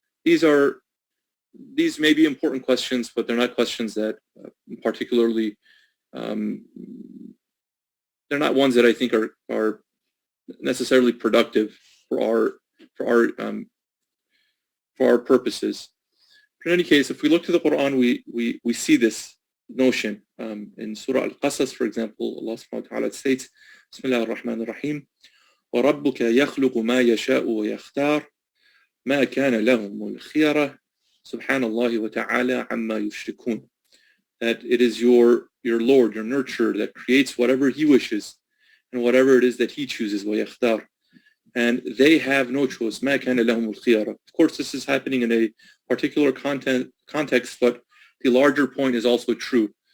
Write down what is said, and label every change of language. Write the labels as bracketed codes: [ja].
[en] These may be important questions, but they're not questions that particularly, they're not ones that I think are necessarily productive for our purposes. But in any case, if we look to the Quran, we see this notion. In Surah Al-Qasas, for example, Allah subhanahu wa ta'ala states, [ar] Bismillah ar-Rahman ar-Rahim, وَرَبُّكَ يَخْلُقُ مَا يَشَاءُ وَيَخْتَارُ مَا كَانَ لَهُمُ الْخِيَرَةُ سُبْحَانَ اللَّهِ وَتَعَالَى عَمَّا يُشْرِكُونَ. [en] That it is your Lord, your nurturer, that creates whatever he wishes and whatever it is that he chooses, وَيَخْتَارُ. And they have no choice. [ar] مَا كَانَ لَهُمُ الْخِيَرَةُ. [en] Of course, this is happening in a particular context, but the larger point is also true.